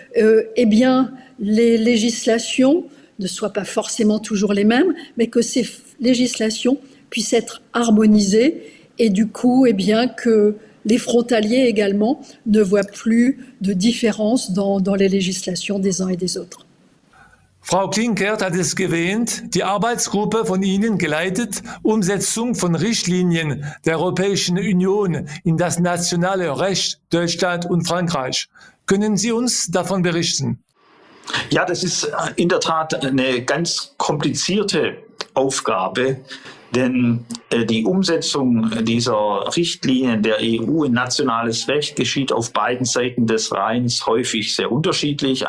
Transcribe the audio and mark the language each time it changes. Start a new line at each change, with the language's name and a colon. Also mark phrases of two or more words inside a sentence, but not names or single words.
French: les législations ne soient pas forcément toujours les mêmes, mais que ces législations puissent être harmonisées et du coup, que les frontaliers également ne voient plus de différence dans les législations des uns et des autres.
German: Frau Klinkert hat es erwähnt, die Arbeitsgruppe von Ihnen geleitet, Umsetzung von Richtlinien der Europäischen Union in das nationale Recht Deutschland und Frankreich. Können Sie uns davon berichten? Ja, das ist in der Tat eine ganz komplizierte Aufgabe, denn die Umsetzung dieser Richtlinien der EU in nationales Recht geschieht auf beiden Seiten des Rheins häufig sehr unterschiedlich.